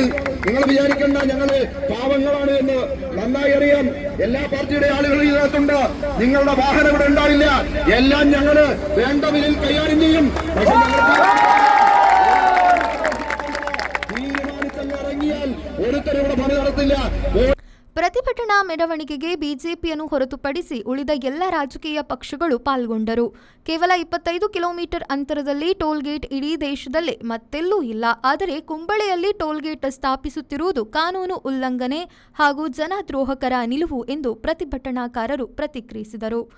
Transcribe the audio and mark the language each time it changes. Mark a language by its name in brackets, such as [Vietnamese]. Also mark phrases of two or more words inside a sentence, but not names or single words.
[Malayalam] നിങ്ങൾ വിചാരിക്കേണ്ട ഞങ്ങള് പാവങ്ങളാണ് എന്ന് നന്നായി അറിയാം. എല്ലാ പാർട്ടിയുടെ ആളുകൾ ഇതിനകത്തുണ്ട്. നിങ്ങളുടെ വാഹനം ഇവിടെ ഉണ്ടാവില്ല. എല്ലാം ഞങ്ങള് വേണ്ട വിലയിൽ കൈകാര്യം ചെയ്യും. പക്ഷെ തീരുമാനിച്ചങ്ങ് ഇറങ്ങിയാൽ ഒരുത്തരും ഇവിടെ പണി നടത്തില്ല. [Kannada] ಪ್ರತಿಭಟನಾ ಮೆರವಣಿಗೆಗೆ ಬಿಜೆಪಿಯನ್ನು ಹೊರತುಪಡಿಸಿ ಉಳಿದ ಎಲ್ಲ ರಾಜಕೀಯ ಪಕ್ಷಗಳು ಪಾಲ್ಗೊಂಡರು. ಕೇವಲ 25 ಕಿಲೋಮೀಟರ್ ಅಂತರದಲ್ಲಿ ಟೋಲ್ಗೇಟ್ ಇಡೀ ದೇಶದಲ್ಲೇ ಮತ್ತೆಲ್ಲೂ ಇಲ್ಲ. ಆದರೆ ಕುಂಬಳೆಯಲ್ಲಿ ಟೋಲ್ಗೇಟ್ ಸ್ಥಾಪಿಸುತ್ತಿರುವುದು ಕಾನೂನು ಉಲ್ಲಂಘನೆ ಹಾಗೂ ಜನದ್ರೋಹಕರ ನಿಲುವು ಎಂದು ಪ್ರತಿಭಟನಾಕಾರರು ಪ್ರತಿಕ್ರಿಯಿಸಿದರು.